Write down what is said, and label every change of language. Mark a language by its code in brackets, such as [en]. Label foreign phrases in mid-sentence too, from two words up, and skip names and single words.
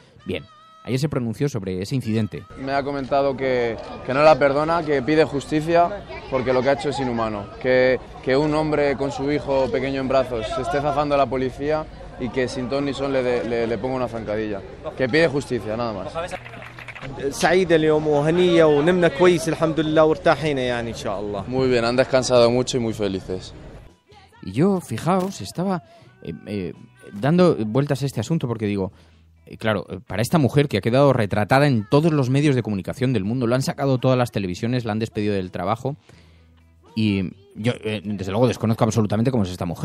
[es] Bien, ayer se pronunció sobre ese incidente. Me ha comentado que no la perdona, que pide justicia porque lo que ha hecho es inhumano. Que un hombre con su hijo pequeño en brazos se esté zafando a la policía y que sin ton ni son le ponga una zancadilla. Que pide justicia, nada más. [ar] سعيدة اليوم وهنية ونمنا كويس الحمد لله وارتاحينا يعني إن شاء الله. [es] Muy bien, han descansado mucho y muy felices. Y yo, fijaos, estaba dando vueltas a este asunto porque digo, claro, para esta mujer que ha quedado retratada en todos los medios de comunicación del mundo, lo han sacado todas las televisiones, la han despedido del trabajo y yo, desde luego, desconozco absolutamente cómo es esta mujer.